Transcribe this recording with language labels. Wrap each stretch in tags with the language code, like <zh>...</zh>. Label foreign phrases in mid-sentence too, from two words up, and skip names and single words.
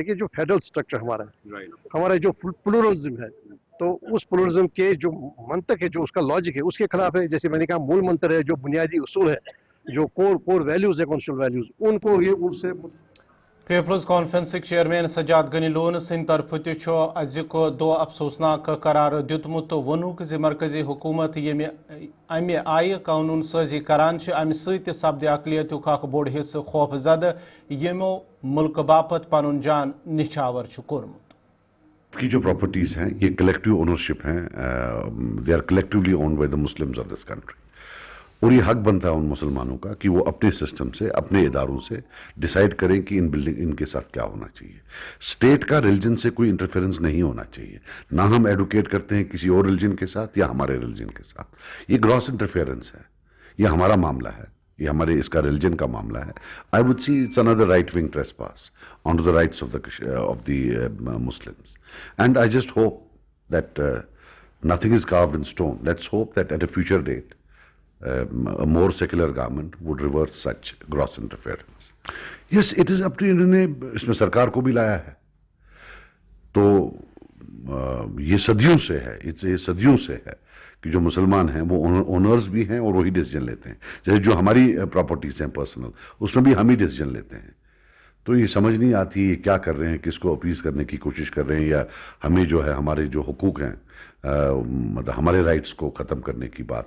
<ur>دیکھیے جو فیڈرل سٹرکچر ہمارا ہے، ہمارا جو پلورلزم ہے، تو اس پلورلزم کے جو منطق ہے، جو اس کا لاجک ہے، اس کے خلاف ہے. جیسے میں نے کہا مول منتر ہے، جو بنیادی اصول ہے، جو</ur> <en>core values</en> <ur>ہے،</ur> <en>constitutional values,</en> <ur>ان کو یہ ان سے</ur> <ks>پیپلز کانفرنس چیئرمین سجاد غنی لون سند طرف تزک دو افسوسناک قرار دیتمت تو وونک زِ مرکزی حکومت یم امہ آئی قانون سازی کران امہ ست سپدِ اقلیتک اخ بوڑ حصہ خوف زدہ یمو ملک باپت پنن جان نچھاور کورمت.</ks> <ur>کی جو</ur> <en>پراپرٹیز</en> <ur>ہیں یہ</ur> <en>collective ownership ہیں، they are collectively owned by the Muslims of this country,</en> <ur>اور یہ حق بنتا ہے ان مسلمانوں کا کہ وہ اپنے سسٹم سے، اپنے اداروں سے ڈیسائیڈ کریں کہ ان کے ساتھ کیا ہونا چاہیے. اسٹیٹ کا ریلیجن سے کوئی انٹرفیرنس نہیں ہونا چاہیے. نہ ہم ایڈوکیٹ کرتے ہیں کسی اور ریلیجن کے ساتھ یا ہمارے ریلیجن کے ساتھ. یہ</ur> <en>gross interference</en> <ur>ہے، یہ ہمارا معاملہ ہے، یہ ہمارے اس کا ریلیجن کا معاملہ ہے.</ur> <en>I would see it's another right wing trespass onto the rights of the Muslims. And I just hope that nothing is carved in stone. Let's hope that at a future date a more secular government would reverse such gross interference. Yes, it is up to</en> <ur>انہوں نے اس میں سرکار کو بھی لایا ہے. تو یہ صدیوں سے ہے، یہ صدیوں سے ہے کہ جو مسلمان ہیں وہ اونرز بھی ہیں اور وہی ڈیسیجن لیتے ہیں. جیسے جو ہماری پراپرٹیز ہیں پرسنل، اس میں بھی ہم ہی ڈیسیجن لیتے ہیں. تو یہ سمجھ نہیں آتی یہ کیا کر رہے ہیں، کس کو اپیز کرنے کی کوشش کر رہے ہیں، یا ہمیں جو ہے ہمارے جو حقوق ہیں مطلب ہمارے رائٹس کو ختم کرنے کی بات ہے.</ur>